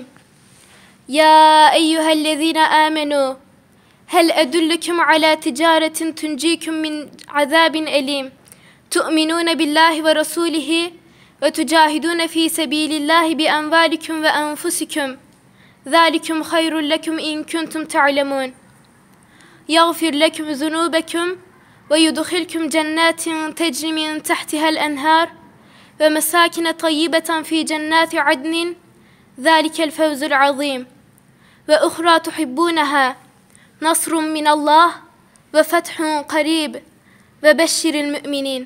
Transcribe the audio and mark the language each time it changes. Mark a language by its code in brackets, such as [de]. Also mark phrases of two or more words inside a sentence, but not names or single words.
[ar] يا أيها الذين آمنوا. هل أدلكم على تجارة تنجيكم من عذاب أليم. تؤمنون بالله ورسوله وتجاهدون في سبيل الله بأموالكم وأنفسكم. ذلكم خير لكم إن كنتم تعلمون. يغفر لكم ذنوبكم ويدخلكم جنات تجري من تحتها الأنهار ومساكن طيبة في جنات عدن. ذلك الفوز العظيم وأخرى تحبونها. نصر من الله وفتح قريب وبشر المؤمنين.